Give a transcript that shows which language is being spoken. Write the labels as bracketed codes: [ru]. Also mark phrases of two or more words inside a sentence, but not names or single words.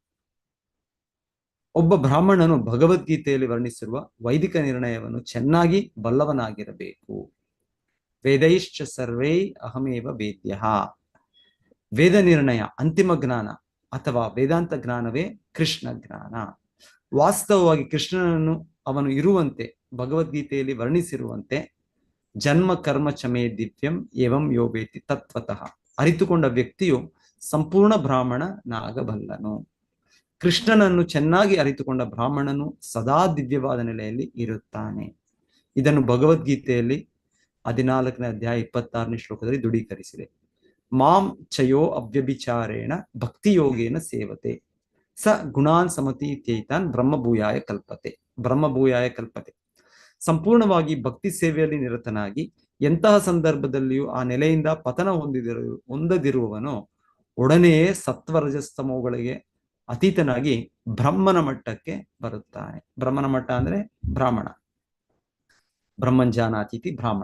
[kn] ಒಬ್ಬ ಬ್ರಾಹ್ಮಣನು ಭಗವದ್ಗೀತೆಯಲ್ಲಿ ವರ್ಣಿಸಿರುವ ವೈದಿಕ ನಿರ್ಣಯವನ್ನು ಚೆನ್ನಾಗಿ ಬಲ್ಲವನಾಗಿರಬೇಕು. [sa] ವೇದೈಶ್ಚ ಸರ್ವೈ ಅಹಮೇವ ವೇದ್ಯ. [kn] ವೇದ ನಿರ್ಣಯ ಅಂತಿಮ ಜ್ಞಾನ ಅಥವಾ ವೇದಾಂತ ಜ್ಞಾನವೇ ಕೃಷ್ಣ ಜ್ಞಾನ. ವಾಸ್ತವವಾಗಿ ಕೃಷ್ಣನನ್ನು ಅವನು ಇರುವಂತೆ ಭಗವದ್ಗೀತೆಯಲ್ಲಿ ವರ್ಣಿಸಿರುವಂತೆ [sa] ಜನ್ಮ ಕರ್ಮ ಚಮೇ ದಿವ್ಯಂ ಏವಂ ಯೋಬೇತಿ ತತ್ವತಃ [kn] ಅರಿತುಕೊಂಡ ವ್ಯಕ್ತಿಯು ಸಂಪೂರ್ಣ ಬ್ರಾಹ್ಮಣನಾಗಬಲ್ಲನು. ಕೃಷ್ಣನನ್ನು ಚೆನ್ನಾಗಿ ಅರಿತುಕೊಂಡ ಬ್ರಾಹ್ಮಣನು ಸದಾ ದಿವ್ಯವಾದ ನೆಲೆಯಲ್ಲಿ ಇರುತ್ತಾನೆ. ಇದನ್ನು ಭಗವದ್ಗೀತೆಯಲ್ಲಿ 14ನೇ ಅಧ್ಯಾಯ 26ನೇ ಶ್ಲೋಕದಲ್ಲಿ ದೃಢೀಕರಿಸಿದೆ. [sa] ಮಾಂ ಚಯೋ ಅವ್ಯಭಿಚಾರೇಣ ಭಕ್ತಿಯೋಗೇನ ಸೇವತೆ ಸ ಗುಣಾನ್ ಸಮತೀತೈತಾನ್ ಬ್ರಹ್ಮಭೂಯಾಯ ಕಲ್ಪತೆ. [kn] ಸಂಪೂರ್ಣವಾಗಿ ಭಕ್ತಿ ಸೇವೆಯಲ್ಲಿ ನಿರತನಾಗಿ ಎಂತಹ ಸಂದರ್ಭದಲ್ಲಿಯೂ ಆ ನೆಲೆಯಿಂದ ಪತನ ಹೊಂದದಿರುವವನು ಒಡನೆಯೇ ಸತ್ವರಜಸ್ತಮೋಗಳಿಗೆ ಅತೀತನಾಗಿ ಬ್ರಹ್ಮನ ಮಟ್ಟಕ್ಕೆ ಬರುತ್ತಾನೆ. ಬ್ರಹ್ಮನ ಮಟ್ಟ ಅಂದ್ರೆ ಬ್ರಾಹ್ಮಣ, [sa] ಬ್ರಹ್ಮಂಜಾನಾತೀತಿ ಬ್ರಾಹ್ಮಣ.